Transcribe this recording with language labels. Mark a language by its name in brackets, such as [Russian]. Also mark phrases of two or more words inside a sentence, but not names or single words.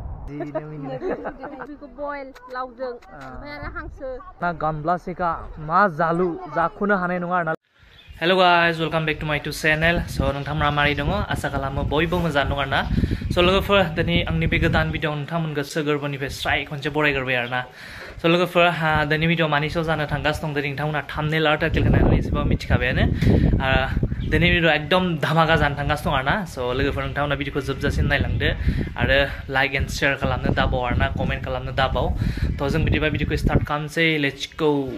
[Bodo] बेखौ बयल लावजों ओमफ्राय आरो हांसो ना गानब्लासेखा मा जालु जाखुनो हानाय नङा आरोना [English] hello guys welcome back to my to channel [Bodo] सो नोंथांमोना मारै दङ आसा खालामो बयबो मोजां दङ आरोना सो लोगोफोर दिनै आंनि बे गोदान भिडिअ नोंथांमोन गोसो गोरबोनिफ्राय स्राय खनसे बरायग्रोबाय आरोना सो लोगोफोर दिनै भिडिअ मानि सायाव जानो थांगासिनो दं दिनै नोंथांमोना थाम्बनेल आरो टाइटेल होनानै एसेबाबो मिथिखाबायानो दिनै भिडिअ [Hindi] एकदम धामाका [Bodo] जानो थांगासिनो दं आरोना सो लोगोफोर नोंथांमोना भिडिअखौ जोबजासिम नायलांदो आरो [English] like and share [Bodo] खालामनो दाबाव आरोना कमेन्ट खालामनो दाबाव थ' जों बिदिबा भिडिअखौ स्टार्ट खालामसै [English] let's go